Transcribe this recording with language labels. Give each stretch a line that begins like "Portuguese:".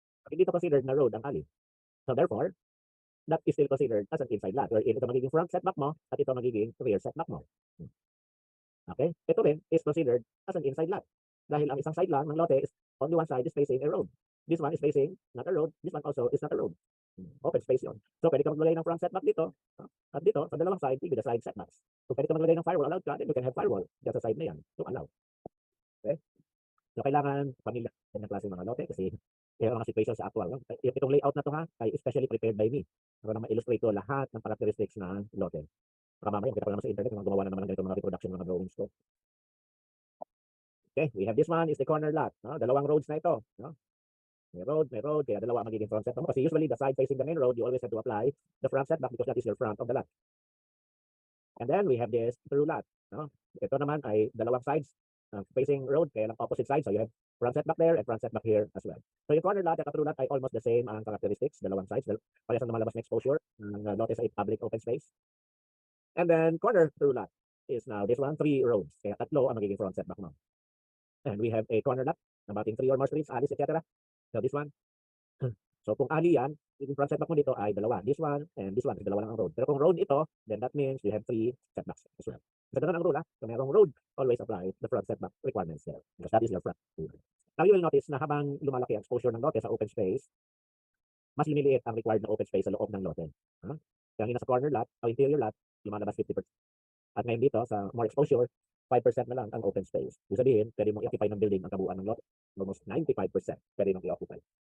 Filipino: Hindi ito considered na road ang alley.
English: So therefore, that is still considered as an inside lot.
Filipino: Wherein ito magiging front setback mo at ito magiging rear setback mo. Okay? Ito rin
English: is considered as an inside lot.
Filipino: Dahil ang isang side lang ng lote
English: is only one side is facing a road. This one is facing not a road. This one also is not a road.
Filipino: Open space yun. So pwede ka maglagay ng front setback dito. At dito, sa dalawang side, with the side setbacks. So pwede ka maglagay ng firewall allowed ka,
English: then you can have firewall
Filipino: dyan sa side na yan. So allow. Okay? So kailangan pamilya ng klase mga lote kasi kaya mga situation sa actual. Itong layout na to ay especially prepared by me para na ma-illustrate ko lahat ng characteristics ng lote. Baka mamaya, kita ko naman sa internet kung gumawa na naman ng ganito mga reproduction mga drawings ko.
English: Okay, we have this one is the corner lot. No?
Filipino: Dalawang roads na ito.
English: No?
Filipino: May road, kaya dalawa ang magiging front setback mo.
English: Kasi usually the side facing the main road, you always have to apply the front setback because that is your front of the lot. And then we have this through lot.
Filipino: No? Ito naman ay dalawang sides facing road, kaya lang opposite sides.
English: So you have front setback there and front setback here as well.
Filipino: So yung corner lot at through lot ay almost the same ang characteristics, dalawang sides. Parehas ang lumalabas na exposure ng lot sa public open space.
English: And then corner through lot is now this one, 3 roads.
Filipino: Kaya tatlo ang magiging front setback mo.
English: And we have a corner lot about in 3 or more streets, alleys, etc. So this one.
Filipino: So kung alley yan, yung front setback mo dito ay dalawa. This one and this one, dalawa lang ang road. Pero kung road ito,
English: then that means you have 3 setbacks as well.
Filipino: So ganun ang rule Kung mayroong road,
English: always apply the front setback requirements there. Because that is your front rule.
Filipino: Now you will notice na habang lumalaki ang exposure ng lote sa open space, mas lumiliit ang required na open space sa loob ng lote. Kaya sa corner lot o interior lot, lumalabas 50%. At ngayon dito, sa more exposure, 5% na lang ang open space. Ibig sabihin, pwede mong i-occupy ng building ang kabuuan ng lot. Almost 95% pwede mong i-occupy.